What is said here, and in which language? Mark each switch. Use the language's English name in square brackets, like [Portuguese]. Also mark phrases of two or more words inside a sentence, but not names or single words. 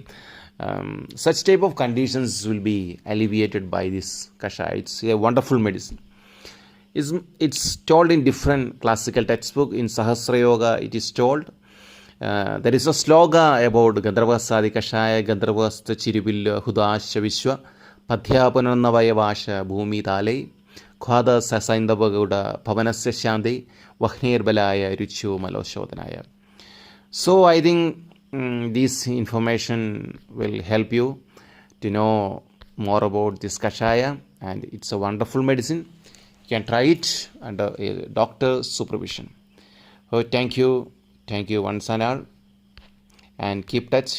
[English] Such type of conditions will be alleviated by this kashaya. It's a wonderful medicine. It's told in different classical textbook. In Sahasra Yoga, it is told. There is a sloga about Gandharva Sadi Kashaya, [Sanskrit] Gandharvasta Chirivilla Hudasha Vishwa, Padhyapanannavayavasha Bhumi Tale, Khwada Sasaindavaguda, Pavanasya Shandi, Vahnir Balaya, Richu Maloshodhanaya. [English] So I think this information will help you. to know more about this kashaya, and it's a wonderful medicine. You can try it under a doctor's supervision. Oh, thank you once and all, and keep touch.